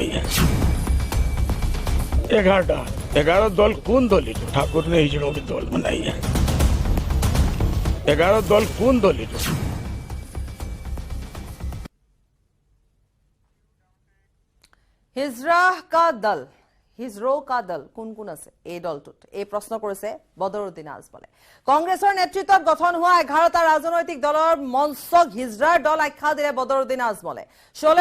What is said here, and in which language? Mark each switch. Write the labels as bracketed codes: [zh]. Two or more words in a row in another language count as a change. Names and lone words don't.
[hi] 11 दल कौन दल है ठाकुर ने हिजड़ों की दल बनाई है 11 दल कौन दल है हिजड़ा का दल [as] কোন আছে এই দলটোত এই প্ৰশ্ন কৰিছে বদৰুদ্দিন আজমলে কংগ্ৰেছৰ নেতৃত্বত গঠন হোৱা 11টা ৰাজনৈতিক দলৰ মঞ্চক হিজৰাৰ দল আখ্যা দিলে বদৰুদ্দিন আজমলে শোলেৰ